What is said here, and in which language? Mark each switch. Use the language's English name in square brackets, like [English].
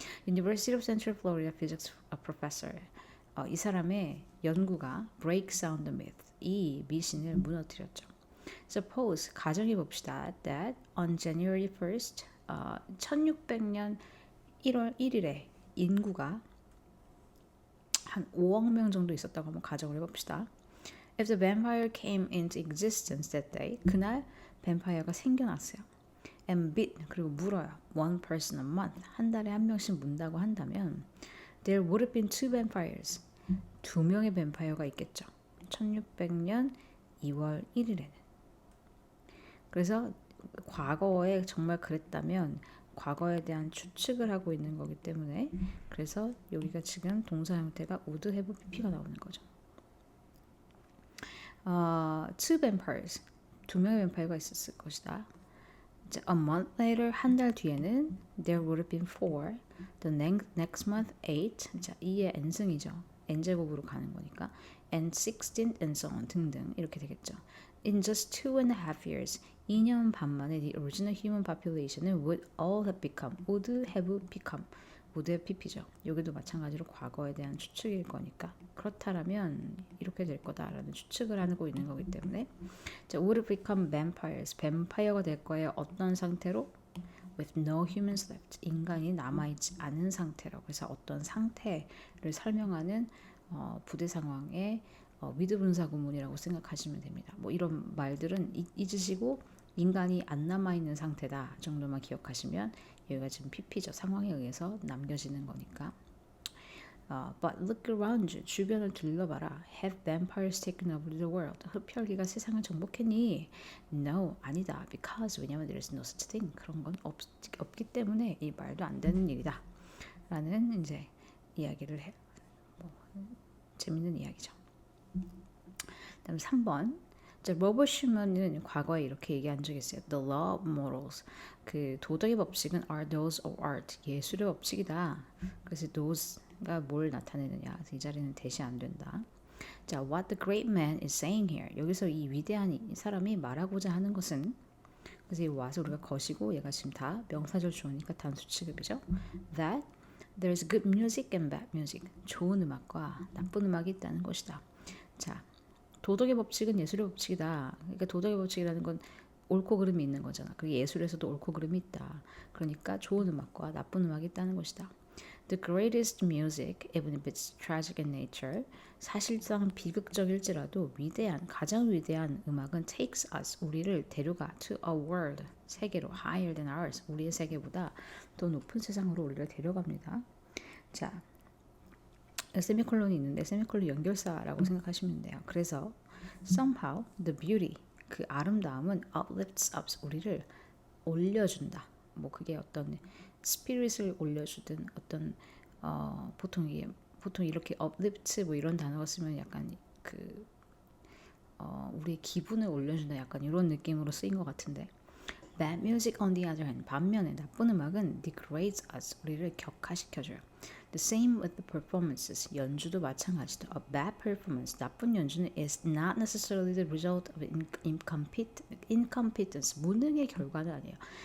[English] University of Central Florida Physics Professor. [Korean] 이 사람의 연구가 [English] breaks down the myth, [Korean] 이 미신을 무너뜨렸죠. [English] Suppose, [Korean] 가정해 봅시다, [English] that on January 1st, [Korean] 1600년 1월 1일에 인구가 한 5억 명 정도 있었다고 한번 가정을 해봅시다. [English] If the vampire came into existence that day, [Korean] 그날 뱀파이어가 생겨났어요. [English] And bit, [Korean] 그리고 물어요. [English] One person a month, [Korean] 한 달에 한 명씩 문다고 한다면 [English] there would have been two vampires, [Korean] 두 명의 뱀파이어가 있겠죠. 1600년 2월 1일에는. 그래서 과거에 정말 그랬다면 과거에 대한 추측을 하고 있는 거기 때문에 그래서 여기가 지금 동사 형태가 would have pp가 나오는 거죠. [English] Two vampires, [Korean] 두 명의 뱀파이어가 있었을 것이다. 자, [English] a month later, [Korean] 한 달 뒤에는 [English] there would have been four. The next month, eight. [Korean] 자, 2의 n승이죠. n제곱으로 가는 거니까. [English] and 16 and so on [Korean] 등등 이렇게 되겠죠. [English] In just 2.5 years, [Korean] 2년 반 만에 [English] the original human population은 would all have become, would have become, would have pp죠. [Korean] 여기도 마찬가지로 과거에 대한 추측일 거니까 그렇다라면 이렇게 될 거다라는 추측을 하고 있는 거기 때문에 자, [English] would have become vampires, [Korean] 뱀파이어가 될 거예요. 어떤 상태로? With no humans left, 인간이 남아있지 않은 상태로. 그래서 어떤 상태를 설명하는 부대 상황의 위드 분사 구문이라고 생각하시면 됩니다. 뭐 이런 말들은 잊으시고 인간이 안 남아있는 상태다 정도만 기억하시면 여기가 지금 PP죠. 상황에 의해서 남겨지는 거니까. [English] But look around you. [Korean] 주변을 둘러봐라. [English] Have vampires taken over the world? [Korean] 흡혈귀가 세상을 정복했니? [English] No, [Korean] 아니다. [English] Because [Korean] 왜냐면 [English] there is no such thing. [Korean] 그런 건 없기 때문에 이 말도 안 되는 일이다. 라는 이제 이야기를 해요. 재밌는 이야기죠. 다음 3번. 자, 로버트 슈먼은 과거에 이렇게 얘기한 적이 있어요. [English] The law of morals. [Korean] 그 도덕의 법칙은 [English] are those of art. [Korean] 예술의 법칙이다. 그래서 those가 뭘 나타내느냐. 이 자리는 대시 안 된다. 자, [English] what the great man is saying here. [Korean] 여기서 이 위대한 이 사람이 말하고자 하는 것은 그래서 이 what을 우리가 거시고 얘가 지금 다 명사절 주어니까 단수 취급이죠. [English] That there is good music and bad music. [Korean] 좋은 음악과 나쁜 음악이 있다는 것이다. 자, 도덕의 법칙은 예술의 법칙이다. 그러니까 도덕의 법칙이라는 건 옳고 그름이 있는 거잖아. 그 예술에서도 옳고 그름이 있다. 그러니까 좋은 음악과 나쁜 음악이 있다는 것이다. [English] The greatest music, even if it's tragic in nature, [Korean] 사실상 비극적일지라도 위대한, 가장 위대한 음악은 [English] takes us, [Korean] 우리를 데려가 [English] to a world, [Korean] 세계로 [English] higher than ours, [Korean] 우리의 세계보다 더 높은 세상으로 우리를 데려갑니다. 자, 세미콜론이 있는데 세미콜론 연결사라고 생각하시면 돼요. 그래서 [English] somehow the beauty, [Korean] 그 아름다움은 [English] uplifts us, [Korean] 우리를 올려준다. 뭐 그게 어떤 스피릿을 올려주든 어떤 보통 이렇게 uplift 뭐 이런 단어가 쓰면 약간 그 우리의 기분을 올려준다 약간 이런 느낌으로 쓰인 것 같은데 [English] bad music on the other hand, [Korean] 반면에 나쁜 음악은 [English] degrades us, [Korean] 우리를 격하시켜줘요. [English] The same with the performances, [Korean] 연주도 마찬가지다. [English] A bad performance, [Korean] 나쁜 연주는 [English] is not necessarily the result of incompetence, [Korean] 무능의 결과는 아니에요.